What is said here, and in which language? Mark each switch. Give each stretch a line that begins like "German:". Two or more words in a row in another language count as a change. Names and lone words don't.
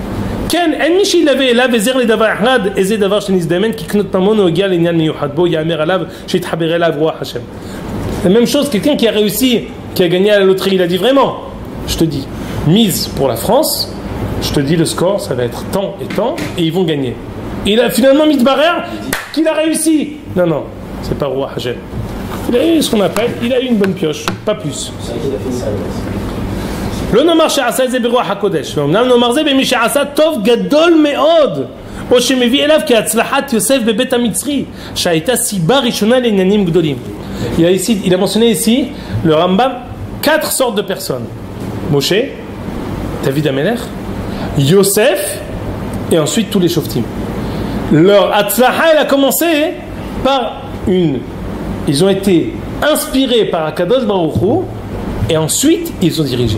French: La même chose, quelqu'un qui a réussi, qui a gagné à la loterie, il a dit vraiment, je te dis, mise pour la France, je te dis le score, ça va être tant et tant, et ils vont gagner. Et il a finalement mis de barrière qu'il a réussi. Non, c'est pas roi Hachem. Il a eu ce qu'on appelle, il a eu une bonne pioche, pas plus.
Hebrew: לא נאמר שעשה את זה ברוח הקודש, ואומנם נאמר זה במי שעשה טוב גדול מאוד, או שמביא אליו כהצלחת יוסף בבית המצרי, שהייתה סיבה ראשונה לעניינים גדולים.
French: Il a mentionné ici, le Rambam, 4 sortes de personnes. Moshe, David Amelech, Yosef, et ensuite tous les shoftim. Leur Hatzlacha, elle a commencé par ils ont été inspirés par
Hebrew: הקדוש ברוך הוא,
French: et ensuite ils ont dirigé.